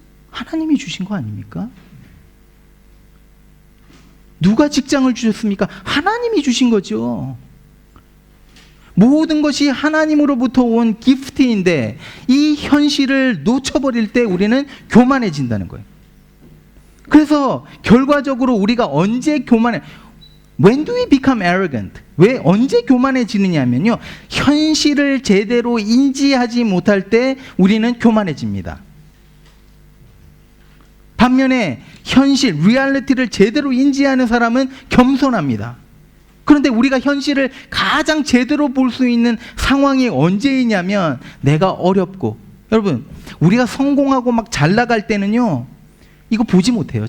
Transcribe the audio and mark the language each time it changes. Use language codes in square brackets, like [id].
[ko] 하나님이 주신 거 아닙니까? 누가 직장을 주셨습니까? 하나님이 주신 거죠. 모든 것이 하나님으로부터 온 기프트인데 이 현실을 놓쳐버릴 때 우리는 교만해진다는 거예요. 그래서 결과적으로 우리가 언제 [en] When do we become arrogant? [ko] 왜 언제 교만해지느냐면요, 현실을 제대로 인지하지 못할 때 우리는 교만해집니다. 반면에 현실, 리얼리티를 제대로 인지하는 사람은 겸손합니다. 그런데 우리가 현실을 가장 제대로 볼 수 있는 상황이 언제이냐면 내가 어렵고, 여러분 우리가 성공하고 막 잘 나갈 때는요 이거 보지 못해요.